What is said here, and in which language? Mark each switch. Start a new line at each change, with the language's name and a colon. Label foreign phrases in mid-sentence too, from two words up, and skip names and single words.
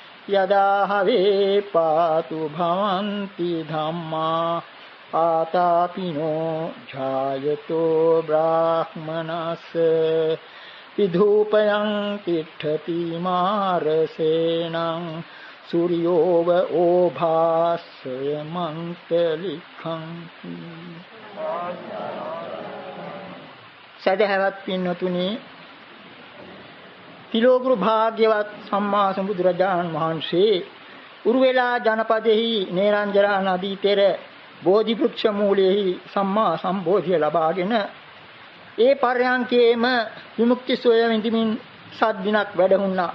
Pali: යදා හවේ පාතු භවಂತಿ ධම්මා ආතාපිනෝ ඡායතෝ බ්‍රාහ්මනස්ස විධූපයං තිට්ඨති මාරසේනං සූර්යෝව ඕභාසය මන්තලිඛං.
Sinhala: සදහවත් පින්නතුනි, තිලෝගුරු භාග්‍යවත් සම්මා සම්බුදුරජාණන් වහන්සේ උරුවෙලා ජනපදෙහි නේරංජරා නදී තෙර බෝධි වෘක්ෂ මූලෙහි සම්මා සම්බෝධිය ලබාගෙන ඒ පර්යංකයේම විමුක්ති සෝය විඳිමින් සත් දිනක් වැඩහුණා.